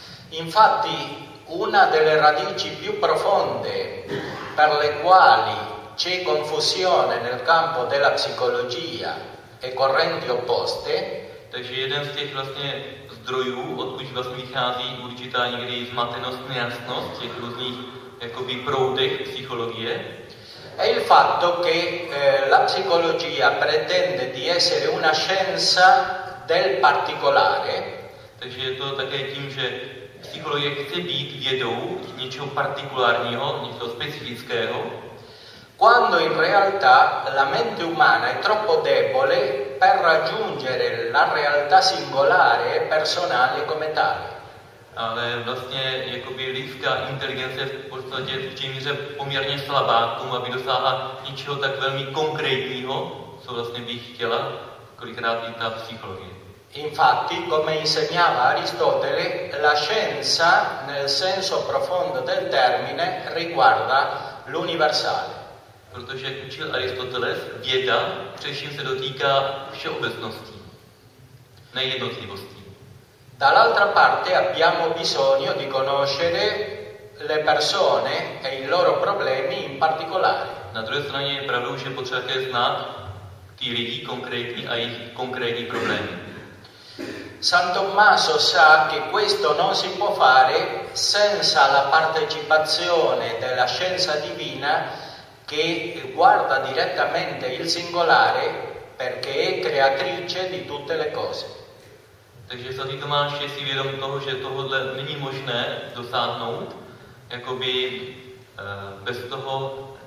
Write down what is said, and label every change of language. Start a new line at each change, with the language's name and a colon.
Italian: Infatti, una delle radici più profonde per le quali c'è confusione nel campo della psicologia e correnti opposte.
Czech: Takže jeden z těch vlastně zdrojů, odkud vlastně vychází určitá někdy zmatenost, nejasnost těch různých jakoby proudech psychologie.
Italian: È il fatto che la psicologia pretende di essere una scienza del particolare.
Czech: Takže je to také tím, že psychologie chce být vědou něčeho partikulárního, něco specifického.
Italian: Quando in realtà la mente umana è troppo debole per raggiungere la realtà singolare e personale come tale.
Czech: Ale vlastně jakoby lidská inteligence v podstatě v té míře poměrně slabá k tomu, aby dosáhla něčeho tak velmi konkrétního, co vlastně by chtěla, kolikrát i ta psychologie.
Italian: Infatti, come insegnava Aristotele, la scienza, nel senso profondo del termine, riguarda l'universale.
Czech: Protože jak učil Aristoteles, věda především se dotýká všeobecností, ne jednotlivostí.
Italian: Dall'altra parte abbiamo bisogno di conoscere le persone e i loro problemi in particolare.
Czech: Na druhé straně je pravdou, že potřebujete znát ty lidi konkrétní a jejich konkrétní problémy.
Italian: San Tommaso sa che questo non si può fare senza la partecipazione della scienza divina che guarda direttamente il singolare perché è creatrice di tutte le cose.
Czech: Takže svatý Tomáš je si vědom toho, že tohle není možné dosáhnout, jakoby bez toho.